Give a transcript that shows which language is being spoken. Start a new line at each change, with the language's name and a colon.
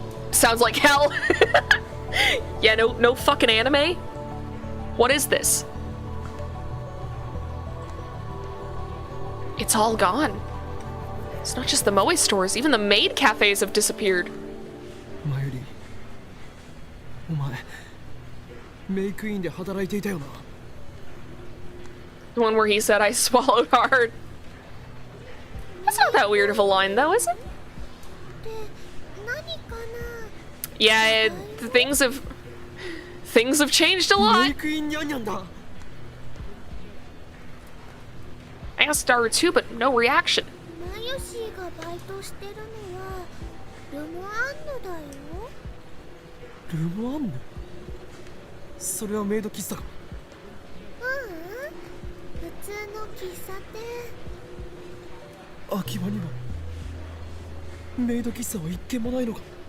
English: Sounds like hell. Yeah, no fucking anime? What is this? It's all gone. It's not just the moe stores, even the maid cafes have disappeared.
Japanese: マユリ、お前メイクインで働いていたよな。
English: The one where he said I swallowed hard. That's not that weird of a line though, is it?
Japanese: 何かな。
English: Yeah, things have changed a
Japanese: メ
English: lot.
Japanese: イクインニャンニャンだ。
English: I asked Daru too, but no reaction.
Japanese: マヨシーがバイトしてるのはルモアンヌだよ。ルモアンヌ。それはメイド喫茶か。ううん、普通の喫茶店。秋葉にはメイド喫茶は一軒もないのか。